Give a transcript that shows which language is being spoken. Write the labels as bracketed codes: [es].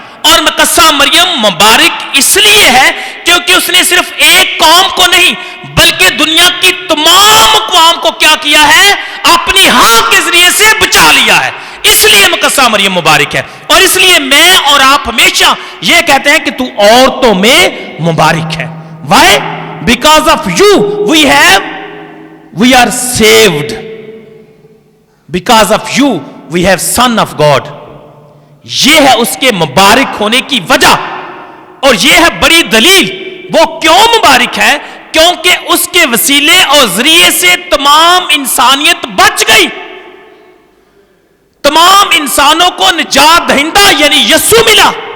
[ur] اور مقدسہ مریم مبارک اس لیے ہے کیونکہ اس نے صرف ایک قوم کو نہیں بلکہ دنیا کی تمام اقوام کو کیا کیا ہے؟ اپنی ہاں کے ذریعے سے بچا لیا ہے. اس لیے مقدسہ مریم مبارک ہے. اور اس لیے میں اور آپ ہمیشہ یہ کہتے ہیں کہ تو عورتوں میں مبارک ہے. [en] Why? Because of you we are saved. Because of you we have Son of God. [ur] یہ ہے اس کے مبارک ہونے کی وجہ، اور یہ ہے بڑی دلیل. وہ کیوں مبارک ہے؟ کیونکہ اس کے وسیلے اور ذریعے سے تمام انسانیت بچ گئی. تمام انسانوں کو نجات دہندہ یعنی یسوع ملا.